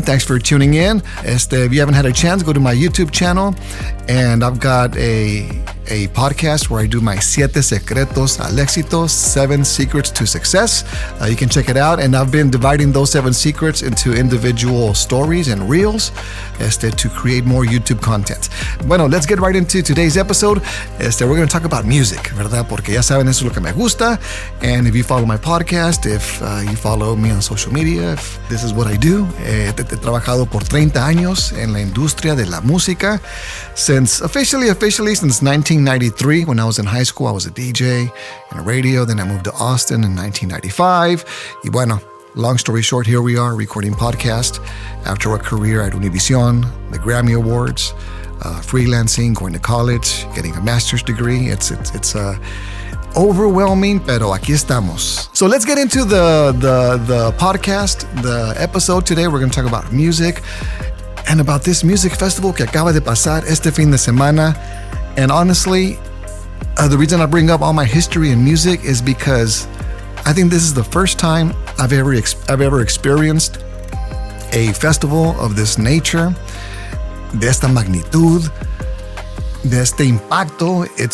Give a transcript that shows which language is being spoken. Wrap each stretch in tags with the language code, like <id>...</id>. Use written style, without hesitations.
<en>Thanks for tuning in. If you haven't had a chance, go to my YouTube channel, and I've got a podcast where I do my Secretos al Exito, 7 secrets to success. You can check it out, and I've been dividing those 7 secrets into individual stories and reels to create more YouTube content. Bueno, let's get right into today's episode. We're going to talk about music,</en> <es>¿verdad? Porque ya saben, eso es lo que me gusta.</es> <en>And if you follow my podcast, if you follow me on social media, if this is what I do.</en> <es>He trabajado por 30 años en la industria de la música.</es> <en>Officially since 1993. When I was in high school, I was a DJ in a radio. Then I moved to Austin in 1995.</en> <es>Y bueno,</es> <en>long story short, here we are recording podcast after a career at Univision, the Grammy Awards, freelancing, going to college, getting a master's degree. It's overwhelming,</en> <es>pero aquí estamos.</es> <en>So let's get into the podcast, the episode today. We're going to talk about music and about this music festival</en> <es>que acaba de pasar este fin de semana.</es> <en>And honestly, the reason I bring up all my history in music is because I think this is the first time I've ever experienced a festival of this nature,</en> <es>de esta magnitud, de este impacto.</es>